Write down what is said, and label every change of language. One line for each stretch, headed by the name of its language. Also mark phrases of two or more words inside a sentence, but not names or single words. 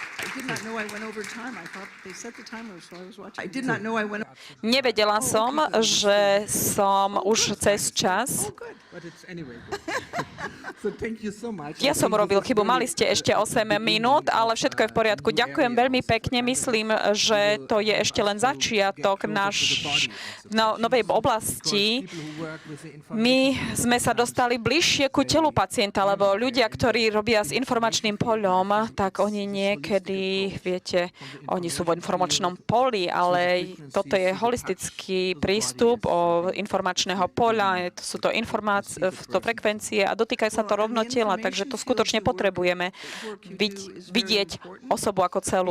English: did not know I went over time. I thought they set the timer, so I was watching. I did not know I went.
Slovak: Nevedela som, že som už cez čas.
English: Oh, good. But it's anyway good. So thank you so much.
Slovak: Ja som urobil chybu, mali ste ešte 8 minút, ale všetko je v poriadku. Ďakujem veľmi pekne, myslím, že to je ešte len začiatok novej oblasti. My sme sa dostali bližšie ku telu pacienta, lebo ľudia, ktorí robia s informačným poľom, tak oni niekedy, viete, oni sú vo informačnom poli, ale toto je holistický prístup o informačného poľa, sú to frekvencie a dotýkajú sa to rovno tela, takže to skutočne potrebujeme vidieť osobu ako celú.